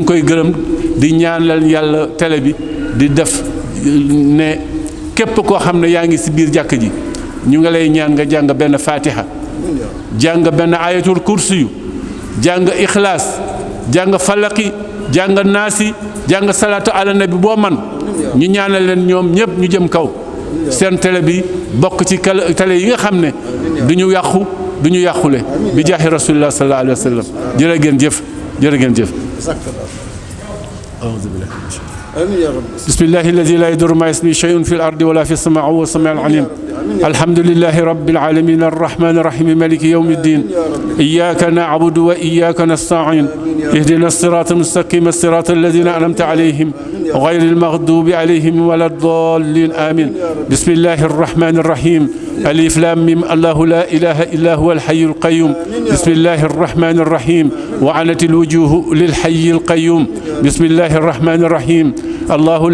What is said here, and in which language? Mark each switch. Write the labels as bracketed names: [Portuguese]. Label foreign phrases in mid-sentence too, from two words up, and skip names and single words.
[Wolof] koy gërëm di ñaanal yàlla télé bi di def ne képp koo xam ne yaa ngi si biir jàkk ji ñu nga lay ñaan nga jàng benn fatiha jàng benn [Arabic] آية الكرسي [Wolof] yu jàng ixlaas jàng falaqi jàng naasi jàng [Arabic] الصلاة على النبي [Wolof] boo man ñu ñaanal leen ñoom ñëpp ñu jëm kaw seen télé bi bokk ci télé yi nga xam ne du ñu yàqu du ñu yàqule [Arabic] بجاه رسول الله صلى الله عليه وسلم [Wolof] jërë ngeen jëf jërë ngeen jëf [Arabic] بسم الله الذي لا يضر مع اسمه شيء في الأرض ولا في السماء وهو السميع العليم الحمد لله رب العالمين الرحمن الرحيم مالك يوم الدين إياك نعبد وإياك نستعين اهدنا الصراط المستقيم الصراط الذين أنعمت عليهم غير المغضوب عليهم ولا الضالين آمين بسم الله الرحمن الرحيم ألف لام ميم الله لا إله إلا هو الحي القيوم بسم الله الرحمن الرحيم وعنت الوجوه للحي القيوم بسم الله الرحمن الرحيم الله